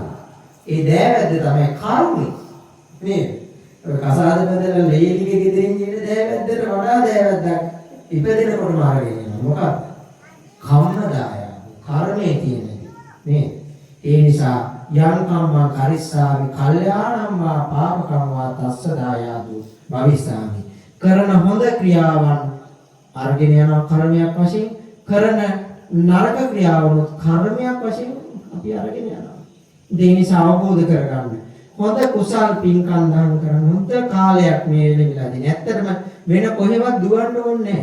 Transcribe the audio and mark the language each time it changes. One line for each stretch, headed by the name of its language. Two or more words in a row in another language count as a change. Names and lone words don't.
Sinhala: ඒ දෑවැද්ද තමයි කරුණේ. නේද? කසාද බඳලා ලේලිගේ ගෙදරින් ඉන්න දෑවැද්දට වඩා දෑවැද්දක් ඉපදෙනකොටම අරගෙන යනවා. මොකක්ද? කම්මදායාදු. කර්මයේ තියෙන නේද?
Pali: ඒ නිසා යම් කම්මං කරිස්සාමි කල්යාණං වා පාපකම් වා තස්ස දායාදු භවිස්සාමි.
Sinhala: කරන හොඳ ක්‍රියාවන් අර්ගෙන යන කර්මයක් වශයෙන්, කරන නරක ක්‍රියාවනුත් කර්මයක් වශයෙන් අපි අරගෙන යනවා. ඒ නිසා අවබෝධ කරගන්න. හොඳ කුසල් පින්කම් දහම් කරන හොඳ කාලයක් මේ වෙලාවේදී. ඇත්තටම වෙන කොහෙවත් දුවන්න ඕනේ නැහැ.